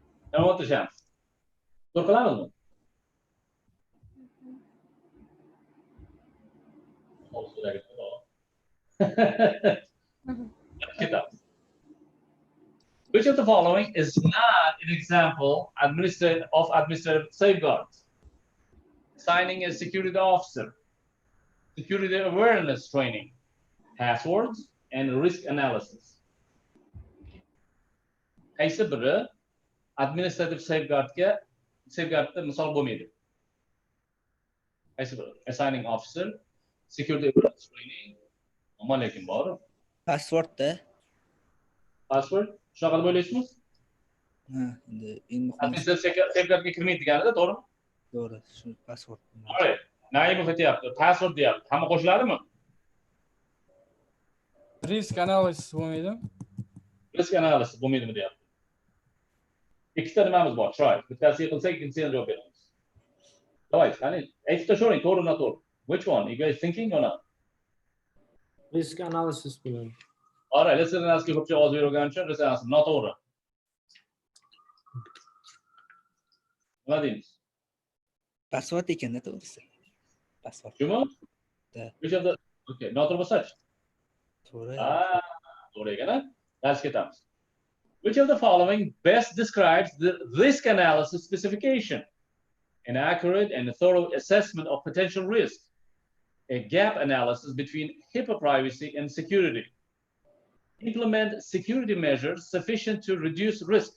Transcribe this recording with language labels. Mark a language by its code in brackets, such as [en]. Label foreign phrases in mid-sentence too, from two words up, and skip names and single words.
[uz] Nima o'tirishamiz? To'g'ri qilamizmi? Ketamiz. [en] Which of the following is not an example of administrative safeguards? Assigning a security officer, security awareness training, passwords, and risk analysis. [uz] Qaysi biri [en] administrative safeguardga [uz] misol bo'lmaydi? Qaysi biri? [en] Assigning officer, security awareness training, [uz] ammo lekin bor. Passwordda. Password, shunaqa deb o'ylaysizmi? Ha, endi eng muhimi [en] Administrative safeguardga [uz] kirmaydi deganida, to'g'rimi? to'g'ri, shu password. Naimov aytyapti, password deyapti. Hamma qo'shiladimi? [en] Risk analysis bo'lmaydimi? Risk analysis [uz] bo'lmaydimi deyapti. Ikkita nimamiz bor, try. Bittasiga qilsak, ikkinchisiga javob beramiz. Davay, qani, aytib tashlang, to'g'ri noto'g'ri. [en] Which one? You guys thinking or not? Risk analysis bo'ladi. All right, risk analysis [uz] ko'pchilik ovoz bergan uchun [en] risk analysis noto'g'ri. [uz] Nima deymiz? Password ekanda to'g'risi. Password. Shumi? Da. [en] Which of the okay, [uz] noto'g'ri bo'lsa-chi? To'g'ri. To'g'ri ekan-a? Darsga ketamiz. [en] Which of the following best describes the risk analysis specification? An accurate and thorough assessment of potential risk. A gap analysis between HIPAA privacy and security. Implement security measures sufficient to reduce risk.